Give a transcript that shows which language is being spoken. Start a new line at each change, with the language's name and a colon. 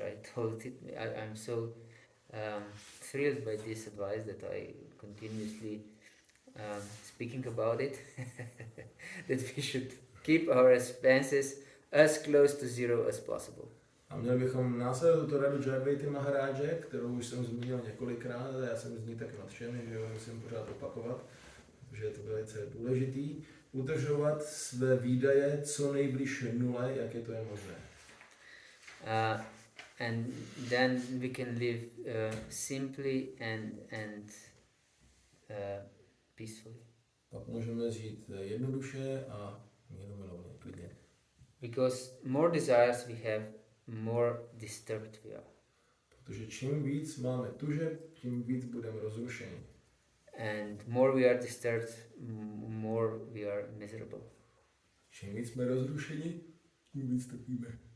English: I told it, I'm so thrilled by this advice that I continuously speaking about it, that we should keep our expenses as close to zero as possible.
Czech: A měli bychom následovat tuto radu Jayadvaity Maharáže, kterou už jsem zmínil několikrát, a já jsem z ní tak nadšený, že ho musím pořád opakovat, protože je to velice důležitý, udržovat své výdaje co nejblíž nule, jak je to je možné.
English: And then we can live simply and peacefully.
Czech: Pak můžeme žít jednoduše a mírumilovně, klidně.
English: Because more desires we have, more disturbed we are.
Czech: Protože čím víc máme tužeb, tím víc budeme rozrušeni.
English: And more we are disturbed, more we are miserable.
Czech: Čím víc jsme rozrušeni, tím víc trpíme.